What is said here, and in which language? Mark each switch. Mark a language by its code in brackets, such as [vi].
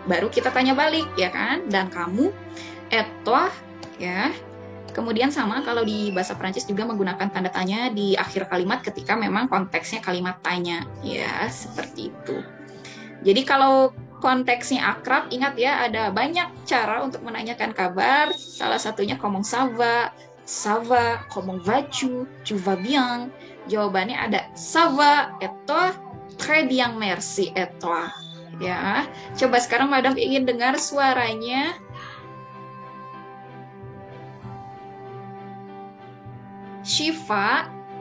[id] Baru kita tanya balik, ya kan? Dan kamu, [fr] et toi, [id] ya. Kemudian sama kalau di bahasa Prancis juga menggunakan tanda tanya di akhir kalimat ketika memang konteksnya kalimat tanya. Ya, seperti itu. Jadi kalau konteksnya akrab, ingat ya ada banyak cara untuk menanyakan kabar. Salah satunya [fr] comment ça va, comment vas-tu, tu vas bien. [id] Jawabannya ada [fr] ça va, et toi, très bien, merci, et toi. [id] Ya, coba sekarang Madam ingin dengar suaranya. Syifa.